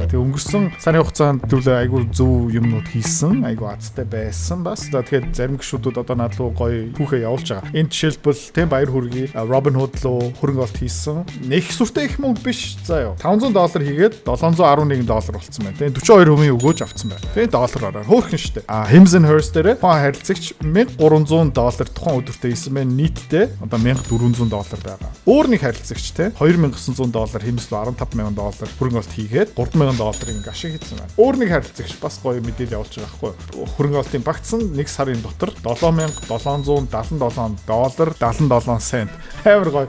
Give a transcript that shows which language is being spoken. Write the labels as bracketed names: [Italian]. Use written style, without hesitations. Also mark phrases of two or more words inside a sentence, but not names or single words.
[Mongolian] Тэгээ өнгөрсөн сарын хугацаанд төлөө айгүй зөв юмнууд хийсэн, айгүй азтай байсан бас. За тэгэхээр зарим гişүүдүүд одоо над руу гоё түүхээ явуулж байгаа. Энэ жишээлбэл тийм баяр хүргэе. Robinhood руу хөрөнгө оруулалт хийсэн. Нэг сүртэй их мөнгө биш. За ёо. $500 хийгээд $711 болсон байна. Тэгээ 42 хувийн өгөөж авсан байна. Тэгээ доллараар хөөрхөн штэ. Hims and Hers дээр тухайн харилцагч $1300 тухайн өдөртөө хийсэн байна. Нийтдээ одоо $1400 байгаа. Өөр нэг харилцагч те $2900 Hims руу $15000 хөрөнгө оруулалт хийгээд $3000 ашиг хийсэн байна. Өөр нэг харилцагч бас гоё мэдээлэл явуулж байгаа байхгүй. Хөрөнгө оруулалтын багцсан 1 сарын дотор $7777.77 амар гоё.